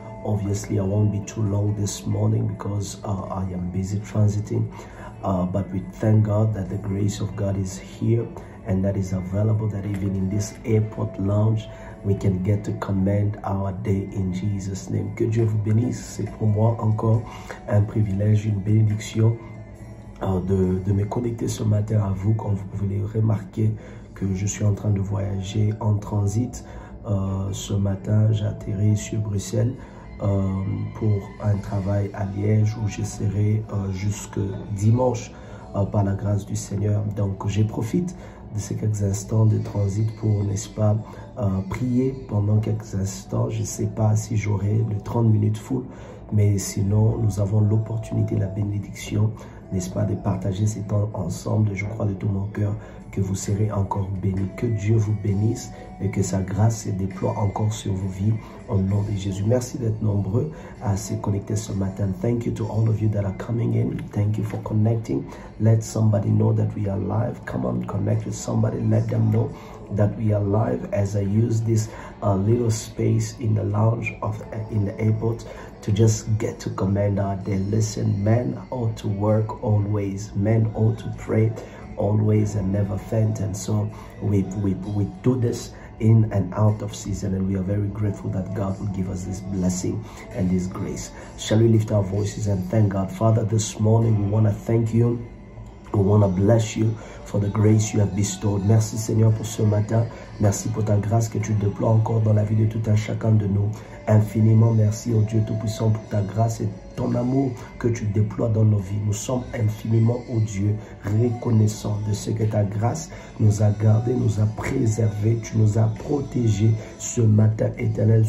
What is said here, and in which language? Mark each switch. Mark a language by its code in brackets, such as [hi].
[en] Obviously, I won't be too long this morning because I am busy transiting, but we thank God that the grace of God is here and that is available, that even in this airport lounge, we can get to command our day in Jesus' name. [fr] Que Dieu vous bénisse. C'est pour moi encore un privilège, une bénédiction de me connecter ce matin à vous. Comme vous pouvez remarquer que je suis en train de voyager en transit. Ce matin, j'ai atterri sur Bruxelles pour un travail à Liège où je serai jusque dimanche par la grâce du Seigneur. Donc, je profite de ces quelques instants de transit pour, n'est-ce pas, prier pendant quelques instants. Je ne sais pas si j'aurai le 30 minutes full, mais sinon, nous avons l'opportunité, la bénédiction, n'est-ce pas, de partager ces temps ensemble. Je crois de tout mon cœur que vous serez encore bénis. Que Dieu vous bénisse et que sa grâce se déploie encore sur vos vies au nom de Jésus. Merci d'être nombreux à se connecter ce matin. [en] Thank you to all of you that are coming in. Thank you for connecting. Let somebody know that we are live. Come on, connect with somebody. Let them know that we are live as I use this little space in the lounge in the airport to just get to command our day. Listen, men ought to work always. Men ought to pray always and never faint. And so we do this in and out of season, and we are very grateful that God will give us this blessing and this grace. Shall we lift our voices and thank God? Father, this morning we want to thank you. We want to bless you for the grace you have bestowed. [fr] Merci Seigneur pour ce matin. Merci pour ta grâce que tu déploies encore dans la vie de tout un chacun de nous. Infiniment merci, oh Dieu Tout-Puissant, pour ta grâce et ton amour que tu déploies dans nos vies. Nous sommes infiniment, oh Dieu, reconnaissants de ce que ta grâce nous a gardés, nous a préservés, tu nous as protégés ce matin éternel.